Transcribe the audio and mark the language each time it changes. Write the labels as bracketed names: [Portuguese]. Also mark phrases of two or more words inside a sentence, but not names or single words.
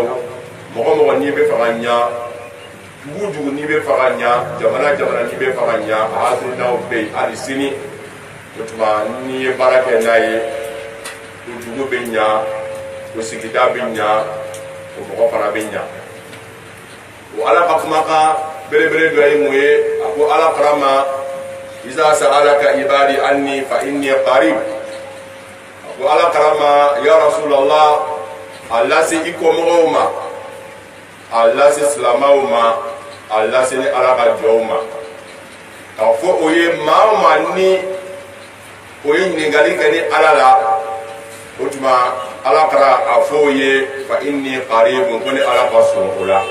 [Bambara] mɔgɔ mɔgɔ n'i bɛ fɛ ka ɲa, dugu dugu n'i bɛ fɛ ka ɲa, jamana jamana n'i bɛ fɛ ka ɲa, a hakilinaw bɛ yen hali sini. o tuma n'i ye baara kɛ n'a ye o dugu bɛ ɲa, o sigida bɛ ɲa, o mɔgɔ fana bɛ ɲa. o ala ka kumakan belebele dɔ ye mun ye? a ko ala karama: [Arabic] iza sa'alaka ibadi anni fa inni qarib. [Bambara] a ko ala karama [Arabic] ya rasulallah, [Bambara] a lase i kɔmɔgɔw ma, a lase silamaw ma, a lase ni ala ka jɔnw ma. k'a fɔ o ye maa o maa ni o ye ɲininkali kɛ ni ala la, o tuma ala kara a fɔ o ye [Arabic] fa inni qarib, [Bambara] ko ni ala ka sɔn o la.